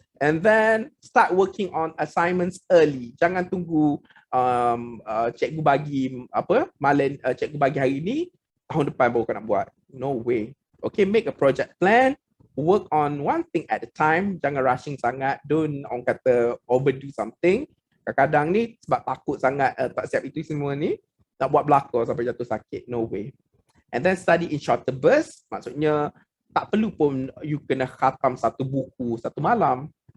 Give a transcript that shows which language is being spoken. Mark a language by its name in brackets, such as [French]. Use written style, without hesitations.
[English] And then start working on assignments early. [Malay] Jangan tunggu cikgu bagi cikgu bagi hari ni, tahun depan baru kau nak buat. [English] No way. Okay, make a project plan. Work on one thing at a time. [Malay] Jangan rushing sangat. [English] Don't [Malay] orang kata overdo something. Kadang-kadang ni sebab takut sangat tak siap itu semua ni, nak buat belakang sampai jatuh sakit, no way. [English] And then study in shorter bursts, [Malay] maksudnya tak perlu pun you kena khatam satu buku satu malam.